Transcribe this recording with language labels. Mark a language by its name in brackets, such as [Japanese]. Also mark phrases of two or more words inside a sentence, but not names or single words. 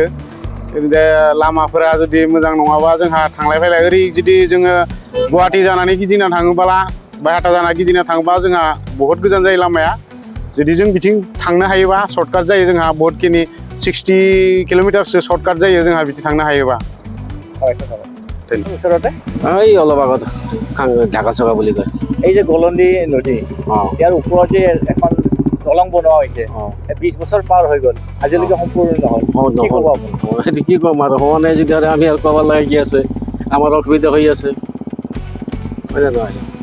[Bodo] लामाफोरा जुदि मोजां नङाबा जोंहा थांलाय फैलाय ओरै जुदि जोङो गुवाहाटि जानानै गिदिंना थाङोब्ला बायहाथा जानानै गिदिंना थाङोबा जोंहा बहुद गोजान जायो लामाया। जुदि जों बिथिं थांनो हायोबा सर्टकाट जायो। जोंहा बहुतखिनि 60 किल'मिटारसो सर्टकाट जायो जोंहा बिदि थांनो हायोबा। [Assamese] ওচৰতে এই অলপ আগত ঢাকা চকা বুলি কয়। এই যে গলন্দী নদী, ইয়াৰ ওপৰত যে এখন দলং বনোৱা হৈছে 20 বছৰ পাৰ হৈ গ'ল, আজিলৈকে সম্পূৰ্ণ নহ'ল। কি ক'ব আপুনি? সেইটো কি ক'ম আৰু, হোৱা নাই যদি আমি আৰু ক'ব লাগে কি আছে, আমাৰ অসুবিধা হৈ আছে, হয় নে নহয়?